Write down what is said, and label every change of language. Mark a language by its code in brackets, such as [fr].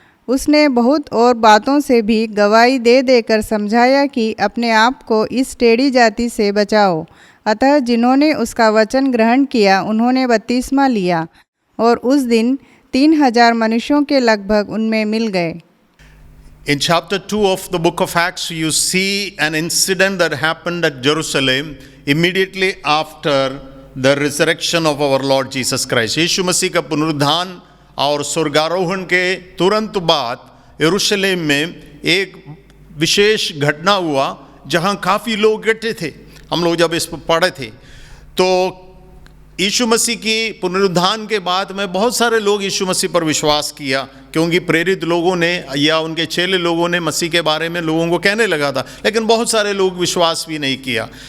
[hi] उसने बहुत और बातों से भी गवाही दे देकर समझाया कि अपने आप को इस टेढ़ी जाति से बचाओ। अतः जिन्होंने उसका वचन ग्रहण किया उन्होंने बपतिस्मा लिया, और उस दिन 3000 मनुष्यों के लगभग उनमें मिल गए। [en] In chapter 2 of the book of Acts, you see an incident that happened at Jerusalem immediately after the resurrection of our Lord Jesus Christ. [hi] यीशु मसीह का पुनरुत्थान और स्वर्गारोहण के तुरंत बाद यरूशलेम में एक विशेष घटना हुआ जहां काफ़ी लोग इकट्ठे थे। हम लोग जब इस पर पढ़े थे तो यीशु मसीह की पुनरुत्थान के बाद में बहुत सारे लोग यीशु मसीह पर विश्वास किया, क्योंकि प्रेरित लोगों ने या उनके चेले लोगों ने मसीह के बारे में लोगों को कहने लगा था, लेकिन बहुत सारे लोग विश्वास भी नहीं किया।